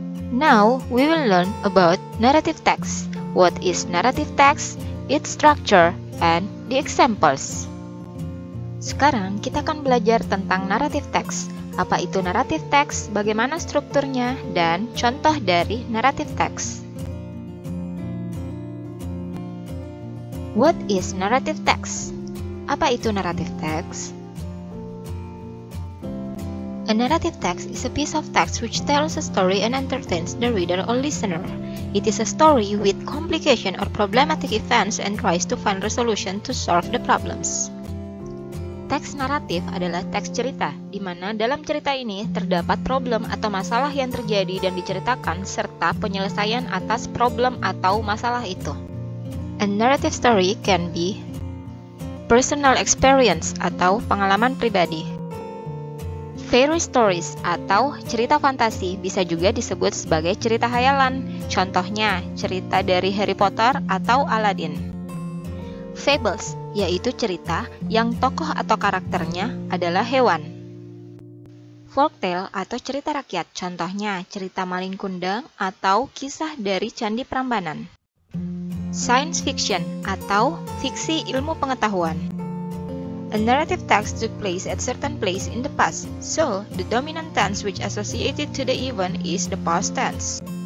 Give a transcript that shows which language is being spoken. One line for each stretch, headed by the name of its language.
English: Now, we will learn about narrative text. What is narrative text, its structure, and the examples.
Indonesian: Sekarang kita akan belajar tentang narrative text. Apa itu narrative text, bagaimana strukturnya, dan contoh dari narrative text.
English: What is narrative text?
Indonesian: Apa itu narrative text?
English: A narrative text is a piece of text which tells a story and entertains the reader or listener. It is a story with complication or problematic events and tries to find resolution to solve the problems.
Indonesian: Teks naratif adalah teks cerita, di mana dalam cerita ini terdapat problem atau masalah yang terjadi dan diceritakan serta penyelesaian atas problem atau masalah itu.
English: A narrative story can be personal experience
Indonesian: atau pengalaman pribadi. Fairy stories atau cerita fantasi bisa juga disebut sebagai cerita hayalan. Contohnya, cerita dari Harry Potter atau Aladdin. Fables, yaitu cerita yang tokoh atau karakternya adalah hewan. Folktale atau cerita rakyat, contohnya cerita Malin Kundang atau kisah dari Candi Prambanan. Science fiction atau fiksi ilmu pengetahuan.
English: A narrative text took place at certain place in the past, so the dominant tense which associated to the event is the past tense.